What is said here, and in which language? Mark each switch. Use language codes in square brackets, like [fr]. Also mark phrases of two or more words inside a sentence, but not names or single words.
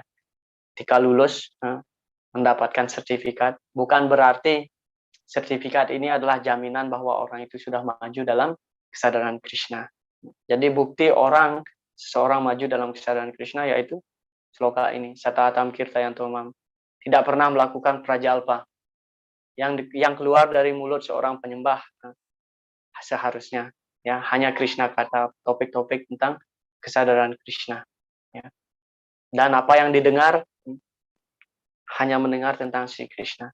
[id] Ketika lulus, mendapatkan sertifikat, bukan berarti sertifikat ini adalah jaminan bahwa orang itu sudah maju dalam kesadaran Krishna. Jadi bukti seseorang maju dalam kesadaran Krishna yaitu sloka ini, [sa] Satatam kirtayanto mam, [id] tidak pernah melakukan prajalpa yang keluar dari mulut seorang penyembah seharusnya, ya, hanya Krishna kata, topik-topik tentang kesadaran Krishna, ya. Dan apa yang didengar hanya mendengar tentang Sri Krishna.